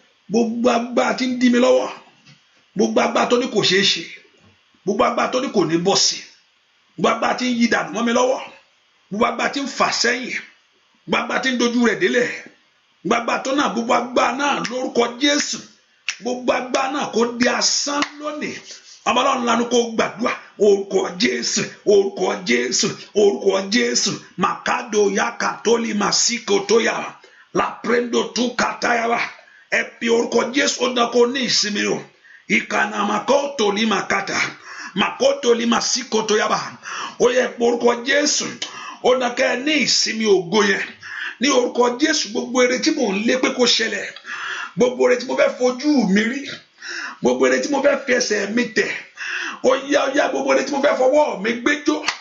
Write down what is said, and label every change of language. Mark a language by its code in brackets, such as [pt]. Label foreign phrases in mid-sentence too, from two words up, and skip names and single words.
[yo] Gbogbo agbára tí ń dí mi lọ́wọ́, gbogbo agbára tó ní kò ṣeé ṣe, gbogbo agbára tó ní kò ní bọ́ sí, gbogbo agbára tí ń yí dànù mọ́ mi lọ́wọ́, gbogbo agbára tí ń fà sẹ́yìn, gbogbo agbára tí ń dojú rẹ̀ délẹ̀, Gbogbo agbára tó náà, gbogbo agbára náà lórúkọ Jésù. Gbogbo agbára náà kó di asán lónìí. Ọmọ Ọlọ́run lanu kó gbàdúrà. Orúkọ Jésù, orúkọ Jésù, orúkọ Jésù. Makado ya katoli masiko toya. La prendo tu kataya. Ẹ pe orúkọ Jésù, ó dán kó ní ìsinmi o. Ìkànnà màkótó lì mà kàtà. Màkótó lì mà sí kòtò yaba. Ó yẹ pé orúkọ Jésù. Ó nà kẹ́ ẹ ní ìsinmi ògo yẹn. Ní orúkọ Jésù, gbogbo ire tí mò ń lé pé kó ṣẹlẹ̀, gbogbo ire tí mo fẹ́ fojú mi rí, gbogbo ire tí mo fẹ́ fi ẹsẹ̀ mi tẹ̀, ó yá, ó yá, gbogbo ire tí mo fẹ́ fọwọ́ mi gbé jó,